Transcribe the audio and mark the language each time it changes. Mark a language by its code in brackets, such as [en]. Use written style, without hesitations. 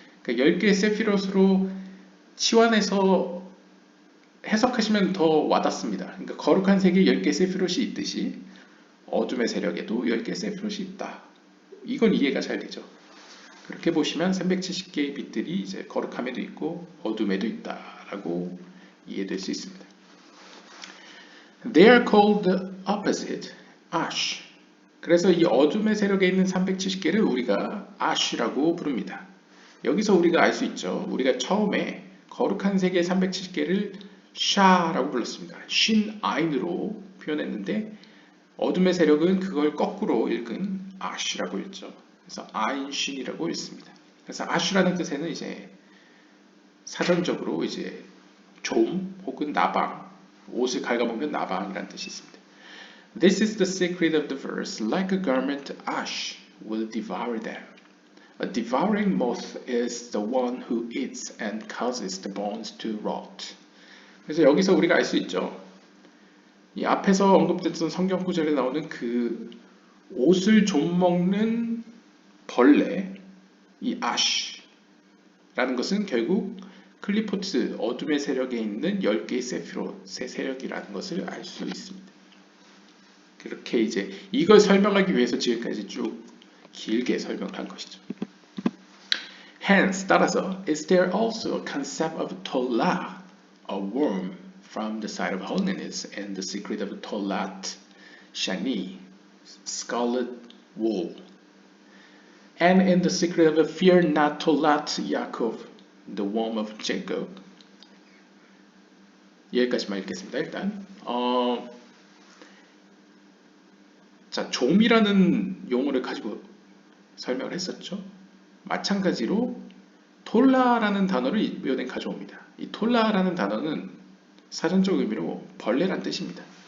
[ko] 그러니까 10개의 세피롯으로 치환해서 해석하시면 더 와닿습니다. 그러니까 거룩한 세계에 10개의 세피롯이 있듯이 어둠의 세력에도 10개의 세피롯이 있다. 이건 이해가 잘 되죠. 그렇게 보시면 370개의 빛들이 이제 거룩함에도 있고 어둠에도 있다라고 이해될 수 있습니다. [en] They are called the opposite, ash. [ko] 그래서 이 어둠의 세력에 있는 370개를 우리가 ash라고 부릅니다. 여기서 우리가 알 수 있죠. 우리가 처음에 거룩한 세계 370개를 샤라고 불렀습니다. 신 아인으로 표현했는데 어둠의 세력은 그걸 거꾸로 읽은 ash라고 읽죠. 그래서 아인신이라고 읽습니다. 그래서 ash라는 뜻에는 이제 사전적으로 이제 좀 혹은 나방, 옷을 갉아먹는 나방이라는 뜻이 있습니다. [en] This is the secret of the verse. Like a garment, ash will devour them. A devouring moth is the one who eats and causes the bones to rot. [ko] 그래서 여기서 우리가 알 수 있죠. 이 앞에서 언급됐던 성경 구절에 나오는 그 옷을 좀 먹는 벌레, 이 ash라는 것은 결국 클리포트 어둠의 세력에 있는 10개의 세피롯의 세력이라는 것을 알 수 있습니다. 그렇게 이제 이걸 설명하기 위해서 지금까지 쭉 길게 설명을 한 것이죠. [en] Hence, [ko] 따라서, [en] is there also a concept of Tola, a worm from the side of holiness, and the secret of Tolat Shani, scarlet wool, and in the secret of fear not Tolat Yaakov, the worm of Jacob. [ko] 여기까지만 읽겠습니다. 일단 자, 좀이라는 용어를 가지고 설명을 했었죠. 마찬가지로 톨라라는 단어를 이번엔 가져옵니다. 이 톨라라는 단어는 사전적 의미로 벌레란 뜻입니다.